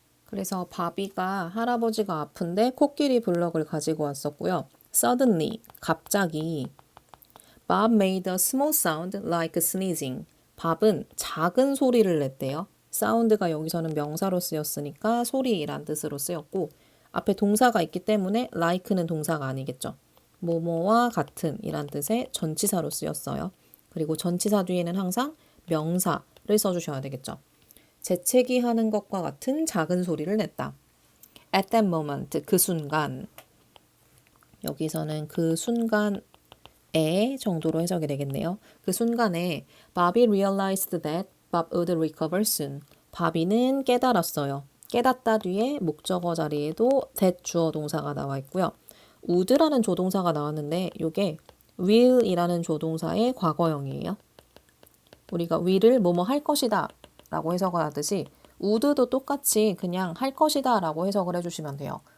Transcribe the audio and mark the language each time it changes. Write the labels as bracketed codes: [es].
[ko] 그래서 바비가 할아버지가 아픈데 코끼리 블럭을 가지고 왔었고요. [en] Suddenly, [ko] 갑자기 [en] Bob made a small sound like sneezing. [ko] 밥은 작은 소리를 냈대요. 사운드가 여기서는 명사로 쓰였으니까 소리란 뜻으로 쓰였고 앞에 동사가 있기 때문에 like는 동사가 아니겠죠. 뭐뭐와 같은 이란 뜻의 전치사로 쓰였어요. 그리고 전치사 뒤에는 항상 명사를 써주셔야 되겠죠. 재채기 하는 것과 같은 작은 소리를 냈다. [en] At that moment, [ko] 그 순간. 여기서는 그 순간에 정도로 해석이 되겠네요. 그 순간에 [en] Bobby realized that Bob would recover soon. [ko] 바비는 깨달았어요. 깨닫다 뒤에 목적어 자리에도 that 주어 동사가 나와 있고요. would라는 조동사가 나왔는데 이게 will이라는 조동사의 과거형이에요. 우리가 will을 뭐뭐 할 것이다 라고 해석을 하듯이 would도 똑같이 그냥 할 것이다 라고 해석을 해주시면 돼요.